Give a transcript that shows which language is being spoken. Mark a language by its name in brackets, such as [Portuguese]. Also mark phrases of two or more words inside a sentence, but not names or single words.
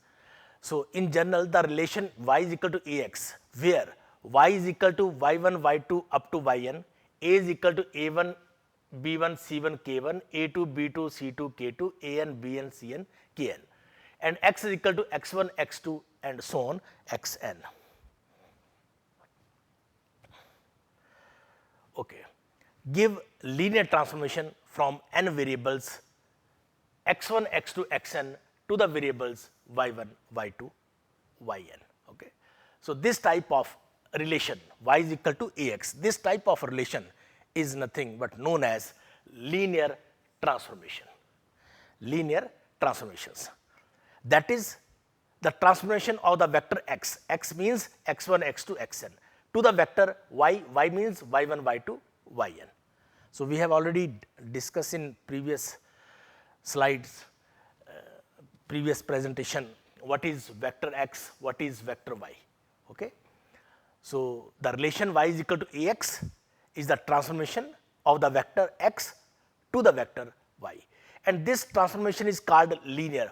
[English] So, in general, the relation y is equal to ax, where y is equal to y1 y2 up to yn, a is equal to a1 b1 c1 k1, a2 b2 c2 k2, an bn cn kn, and x is equal to x1 x2 and so on xn. Okay. Give linear transformation from n variables x1 x2 xn to the variables y1 y2 yn. Okay. So, this type of relation y is equal to ax, this type of relation is nothing but known as linear transformation. Linear transformations, that is the transformation of the vector x, x means x1 x2 xn, to the vector y, y means y1 y2 yn. So, we have already discussed in previous slides, previous presentation, what is vector x, what is vector y. Okay. So, the relation y is equal to ax is the transformation of the vector x to the vector y, and this transformation is called linear.